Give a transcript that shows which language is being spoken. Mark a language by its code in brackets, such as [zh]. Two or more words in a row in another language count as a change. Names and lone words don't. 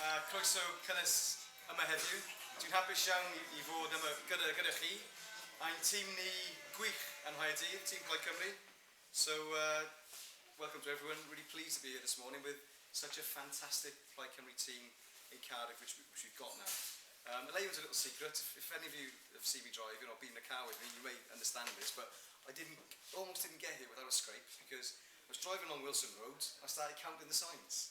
[cy] Croeso cynnes yma heddiw. Dwi'n hapus iawn i fod yma gyda chi. A'n tîm ni gwych yn Nghaerdydd, tîm Plaid Cymru. [en] So, welcome to everyone. Really pleased to be here this morning with such a fantastic Plaid Cymru team in Cardiff, which we've got now. The layout's a little secret. If any of you have seen me driving or been in a car with me, you may understand this, but I almost didn't get here without a scrape because I was driving along Wilson Road and I started counting the signs.